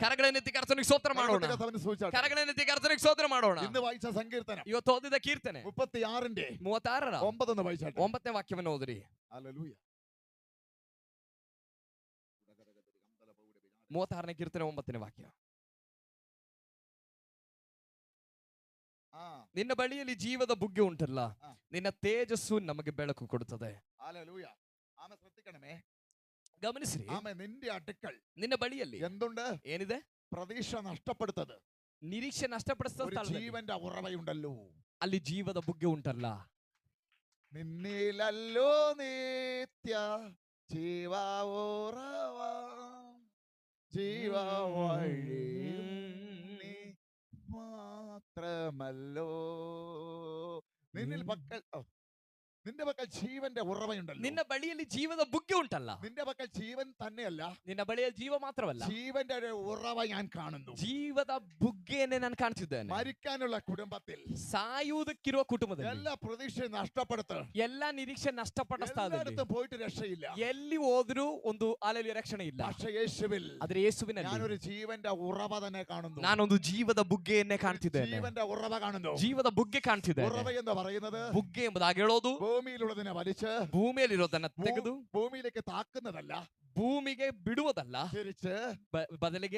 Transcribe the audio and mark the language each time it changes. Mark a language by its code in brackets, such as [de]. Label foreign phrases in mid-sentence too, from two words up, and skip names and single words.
[kn] ಕರಗಳನ್ನೆತ್ತಿ ಕರ್ತನಿಗೆ ಸ್ತೋತ್ರ ಮಾಡೋಣ. [ml] കർത്താവിനെ സ്തുതിച്ചാട്ടെ. [kn] ಕರಗಳನ್ನೆತ್ತಿ ಕರ್ತನಿಗೆ ಸ್ತೋತ್ರ ಮಾಡೋಣ. [ml] ഇന്ന് വായിച്ച സങ്കീർത്തനം [kn] ಇವತ್ತು ಓದಿದ ಕೀರ್ತನೆ [ml] 36ന്റെ [kn] 36ರ [ml] 9 വായിച്ചാട്ടെ. [kn] 9ನೇ ವಾಕ್ಯವನ್ನು ಓದ್ರಿ. [ml] ഹല്ലേലൂയ. [kn] 36ನೇ ಕೀರ್ತನೆ 9ನೇ ವಾಕ್ಯ. ಆ, ನಿನ್ನ ಬಳಿಯಲ್ಲಿ ಜೀವದ ಬುಗ್ಗೆ ಉಂಟಲ್ಲ, ಆ. ನಿನ್ನ ತೇಜಸ್ಸು ನಮಗೆ ಬೆಳಕು ಕೊಡುತ್ತದೆ. [ml] ഹല്ലേലൂയ. ആമേ ശ്രദ്ധിക്കണമേ. [kn] ಗಮನಿಸ್ರಿ, [ml] ആമേ നിന്റെ അടുക്കൽ [kn] ನಿನ್ನ ಬಳಿಯಲ್ಲಿ [ml] എന്തുണ്ട്? [kn] ಏನಿದೆ? [ml] പ്രതീക്ഷ നഷ്ടപ്പെടുത്തത് [kn] ನಿರೀಕ್ಷೆ ನಷ್ಟಪಡಿಸಿದ [ml] ഒരു [kn] ಸ್ಥಳದಲ್ಲಿ [ml] ജീവന്റെ ഉറവയുണ്ടല്ലോ. [kn] ಅಲ್ಲಿ ಜೀವದ ಬುಗ್ಗೆ ಉಂಟಲ್ಲ. [ml] നിന്നിലല്ലോ നിത്യ ജീവ ഉറവ ജീവ വഴിയും നീ മാത്രമല്ലോ. നിന്നിൽ പക്കൽ നിന്റെ പക്കൽ ജീവന്റെ ഉറവയുണ്ടല്ലോ. [kn] ನಿನ್ನ ಬಳಿಯಲ್ಲಿ ಜೀವದ ಬುಗ್ಗೆ ಉಂಟಲ್ಲ. [ml] നിന്റെ പക്കൽ ജീവൻ തന്നെയല്ല, [kn] ನಿನ್ನ ಬಳಿಯಲ್ಲಿ ಜೀವ ಮಾತ್ರವಲ್ಲ, [ml] ജീവന്റെ ഒരു ഉറവ ഞാൻ കാണുന്നു. [kn] ಜೀವದ ಬುಗ್ಗೆಯನ್ನೇ ನಾನು ಕಾಣ್ತಿದ್ದೇನೆ. [ml] മരിക്കാനുള്ള കുടുംബത്തിൽ [kn] ಸಾಯುವುದಕ್ಕಿರುವ ಕುಟುಂಬದಲ್ಲಿ [ml] എല്ലാ പ്രതീക്ഷയും നഷ്ടപ്പെടുത്ത്. [kn] ಎಲ್ಲ ನಿರೀಕ್ಷೆ ನಷ್ಟಪಟ್ಟ ಸ್ಥಳದಲ್ಲಿ [ml] എല്ലായിടത്തും പോയിട്ട് രക്ഷയില്ല. [kn] ಎಲ್ಲಿ ಹೋದ್ರೂ ಒಂದು ಅಲೆಯಲ್ಲಿ ರಕ್ಷಣೆ ಇಲ್ಲ. [ml] പക്ഷേ യേശുവിൽ [kn] ಆದ್ರೆ ಯೇಸುವಿನಲ್ಲಿ [ml] ഞാനൊരു ജീവന്റെ ഉറവ തന്നെ കാണുന്നു. [kn] ನಾನೊಂದು ಜೀವದ ಬುಗ್ಗೆಯನ್ನೇ ಕಾಣ್ತಿದ್ದೇನೆ. [ml] ജീവന്റെ ഉറവ കാണുന്നു. [kn] ಜೀವದ ಬುಗ್ಗೆ ಕಾಣ್ತಿದ್ದೇನೆ. [ml] ഉറവ എന്ന് പറയുന്നത് [kn] ಬುಗ್ಗೆ ಎಂಬುದಾಗಿ ಹೇಳೋದು [ml] ഭൂമിയിലുള്ളതിനെ വലിച്ച് [kn] ಭೂಮಿಯಲ್ಲಿರೋದನ್ನ ತೆಗೆದು [ml] ഭൂമിയിലേക്ക് താക്കുന്നതല്ല, [kn] ಭೂಮಿಗೆ ಬಿಡುವುದಲ್ಲ, [ml] തിരിച്ച് [kn] ಬದಲಿಗೆ